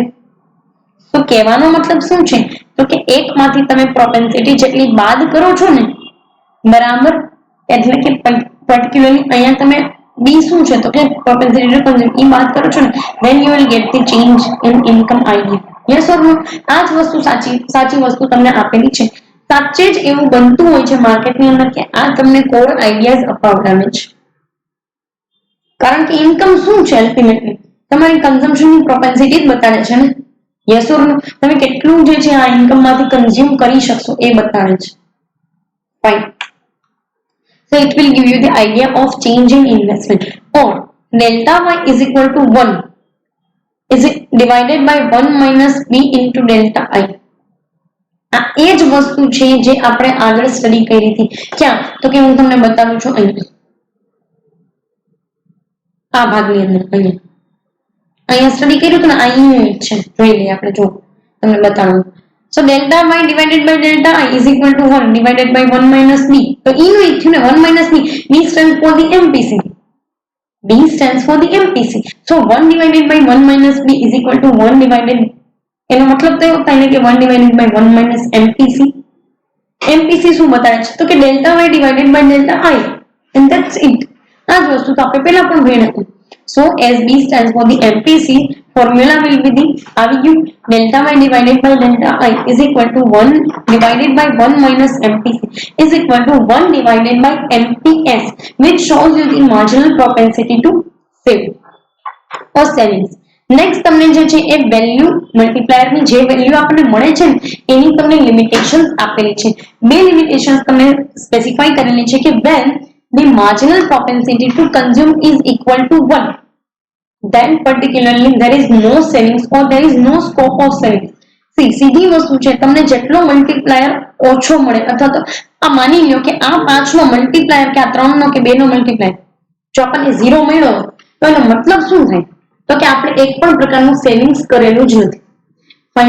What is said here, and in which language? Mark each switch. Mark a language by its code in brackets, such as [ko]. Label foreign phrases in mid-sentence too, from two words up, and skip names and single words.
[gu] તો કહેવાનો મતલબ શું છે તો કે એકમાંથી તમે પ્રોપેન્સિટી જેટલી બાદ કરો છો ને બરાબર એટલે કે પર્ટિક્યુલરલી અહીંયા તમે બી શું છે તો કે [en] propensity to consume [gu] ઈ બાદ કરો છો ને [en] then you will get the change in income idea. yes or no? [gu] આ જ વસ્તુ સાચી વસ્તુ તમને આપેલી છે. સાચે જ એવું બનતું હોય છે માર્કેટની અંદર કે આ તમને [en] core ideas [gu] અપાવડાવે છે. કારણ કે ઇન્કમ શું છે અલ્ટિમેટલી તમારી કન્ઝમ્પશનની પ્રોપેન્સિટી જ બતાડે છે ને. [en] yes or no? [gu] તમે કેટલું જે છે આ ઇન્કમ માંથી કન્ઝ્યુમ કરી શકશો એ બતાડે છે. ફાઇન. [en] So it will give you the idea of change in investment. Or delta y is equal to 1 is it divided by 1 minus b into delta I. [gu] આ એ જ વસ્તુ છે જે આપણે આગળ સ્ટડી કરી હતી. ક્યાં? તો કે હું તમને બતાવું છું અહીં આ ભાગની અંદર અહીંયા સ્ટડી કર્યું હતું ને આ યુનિટ છે જોઈ લઈએ આપણે. જો તમને બતાવું [en] so delta y divided by delta I is equal to 1 divided by 1 minus b. [gu] તો e નું એક થયું ને [en] 1 minus b. b stands for the MPC. B stands for the MPC. So 1 divided by 1 minus b is equal to 1 divided [gu] એનો મતલબ તો એવું થાય ને કે [en] 1 divided by 1 minus MPC. MPC [gu] શું બતાવે છે તો કે [en] delta y divided by delta I and that's it. [gu] આ જ વસ્તુ તો આપણે પહેલા પણ ભણ્યા હતા. [en] So as B stands for the MPC, formula will be the [gu] આવી ગયું [en] delta y divided by delta I is equal to 1 divided by 1 minus MPC is equal to 1 divided by MPS, which shows you the marginal propensity to save or savings. [gu] નેક્સ્ટ તમને જે છે એ [en] value multiplier [gu] ની જે વેલ્યુ આપણને મળે છે ને એની તમને લિમિટેશન્સ આપેલી છે. બે લિમિટેશન્સ તમને સ્પેસિફાઈ કરેલી છે કે [en] when the marginal propensity to consume is equal to 1 then particularly there is no savings or there is no scope of savings. [gu] સીધી વસ્તુ છે તમને જેટલો મલ્ટીપ્લાયર ઓછો મળે અથવા તો આ માની લ્યો કે આ 5 નો મલ્ટીપ્લાયર કે આ 3 નો કે 2 નો મલ્ટીપ્લાયર જો આપણને 0 મળ્યો તો એનો મતલબ શું થાય તો કે આપણે એક પણ પ્રકારનું સેવિંગ્સ કરેલું જ નથી. ફાઇન.